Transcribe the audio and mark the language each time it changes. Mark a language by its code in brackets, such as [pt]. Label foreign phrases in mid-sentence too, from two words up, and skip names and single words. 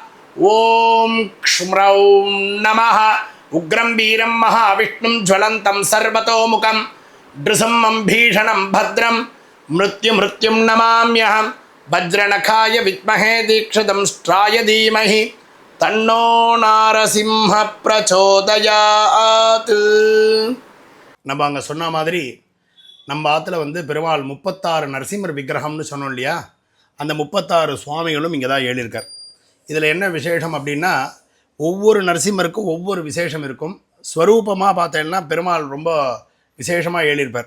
[sa] ॐ क्ष्म्रौं नमः उग्रं वीरं महाविष्णुं ज्वलन्तं सर्वतोमुखं नृसिंहं भीषणं भद्रं मृत्युं नमाम्यहं वज्रनखाय विद्महे दीक्षितंष्ट्राय धीमहि तन्नो नारसिंह प्रचोदयात्. [ta] நம்ம அங்கே சொன்ன மாதிரி நம்ம ஆற்றுல வந்து பெருமாள் 36 நரசிம்மர் விக்கிரகம்னு சொன்னோம் இல்லையா, அந்த 36 சுவாமிகளும் இங்கே தான் ஏழிருக்கார். இதில் என்ன விசேஷம் அப்படின்னா ஒவ்வொரு நரசிம்மருக்கும் ஒவ்வொரு விசேஷம் இருக்கும். ஸ்வரூபமாக பார்த்தேன்னா பெருமாள் ரொம்ப விசேஷமாக ஏழிருப்பார்.